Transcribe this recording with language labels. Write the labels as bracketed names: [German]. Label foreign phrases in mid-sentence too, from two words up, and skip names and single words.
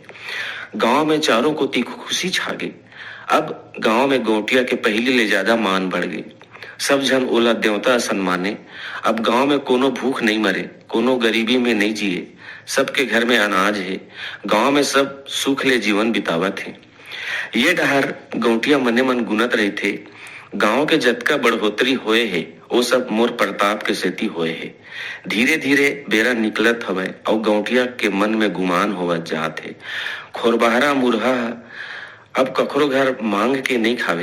[Chhattisgarhi] गांव में चारों को खुशी छा गई। अब गांव में गौटिया के पहले ले ज्यादा मान बढ़ गई। सब जन ओला देवता सम्माने। अब गांव में कोनो भूख नहीं मरे, कोनो गरीबी में नहीं जिए। सबके घर में अनाज है। गांव में सब सुख ले जीवन बितावत है। ये डहर गौटिया मने मन गुनत रहे थे। गांव के जतका बढ़ोतरी होए है वो सब मोर प्रताप के सेती होए है। धीरे धीरे बेरा निकलत हवे और गौटिया के मन में गुमान होवत जात है। खोरबहरा मुरहा अब कखरो घर मांग के नहीं खावे।